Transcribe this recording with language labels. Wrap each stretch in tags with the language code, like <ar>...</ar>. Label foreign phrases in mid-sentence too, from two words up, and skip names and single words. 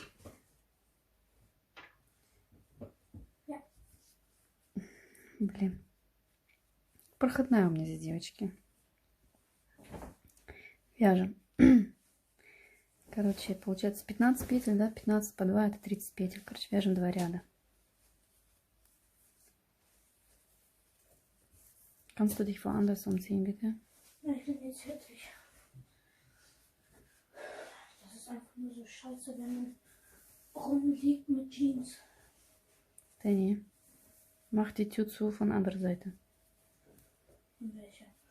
<ru>Блин. Проходная у меня здесь, девочки. Вяжем Короче, получается 15 петель, да? 15 по 2 это 30 петель. Короче, вяжем 2 ряда.</ru> <de>Kannst du dich woanders umziehen, bitte? Ja, ich bin jetzt fertig. Das ist einfach nur so scheiße, wenn man rumliegt mit Jeans. Danny, mach die Tür zu von anderer Seite. Und welche?</de>